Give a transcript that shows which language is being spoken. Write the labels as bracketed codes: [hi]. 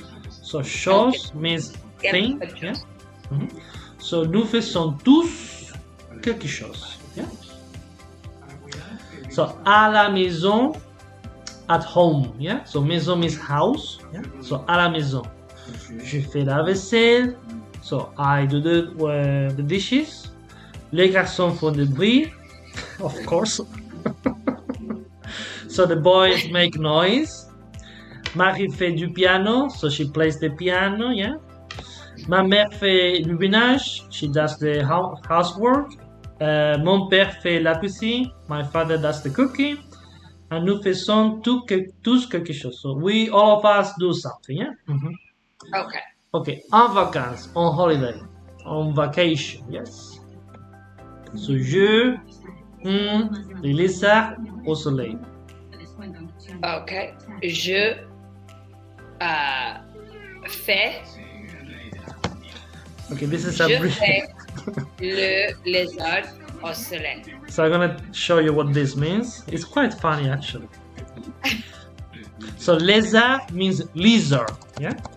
[en] So chose means thing, yeah. So [fr] nous faisons tous quelque chose, [en] yeah. So [fr] à la maison, [en] at home, yeah. So maison means house, yeah. So [fr] à la maison, je fais la vaisselle. [en] So I do the dishes. [fr] Les garçons font du bruit, [en] of course. So the boys make noise. [fr] Marie fait du piano, [en] so she plays the piano, yeah. [fr] Ma mère fait du ménage, [en] she does the housework. [fr] Mon père fait la cuisine, [en] my father does the cooking. And [fr] nous faisons tous quelque chose. [en] So all of us do something, yeah. Okay. Okay, [fr] en vacances, [en] on holiday, on vacation, yes. So [fr] je, les lézards au soleil. [en] Okay. [fr] Je fais. [en] Okay, this is [fr] Je fais le lézard au soleil. [en] So I'm gonna show you what this means. It's quite funny actually. So lézard means lizard, yeah?